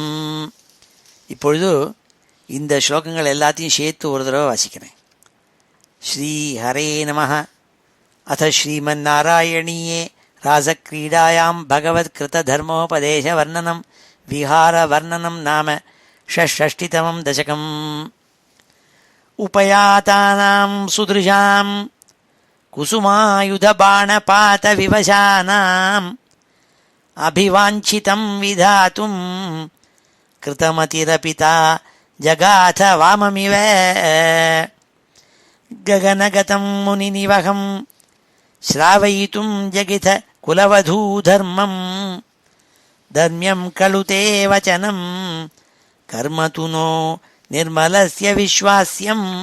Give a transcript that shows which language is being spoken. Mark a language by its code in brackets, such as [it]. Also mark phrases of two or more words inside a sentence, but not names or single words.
[ta] இப்பொழுது இந்த ஸ்லோகங்கள் எல்லாத்தையும் சேர்த்து ஒரு தடவை வாசிக்கிறேன். [sa] श्री हरे नम. अथ श्रीमन् नारायणीये रासक्रीडायां भगवत्कृत धर्मोपदेश वर्णनं विहार वर्णनं नाम षष्टितमं दशकम्. उपयातानां सुदृशां कुसुमायुधबाणपातविवशानाम् अभिवाञ्छितं विधातुं कृतमतिरपिता जगाथ वाममिव गगनगतं मुनिनिवहं श्रावयितुं जगिथ कुलवधूधर्मं धर्म्यं खलु ते वचनं कर्म तु नो निर्मलस्य विश्वास्यम्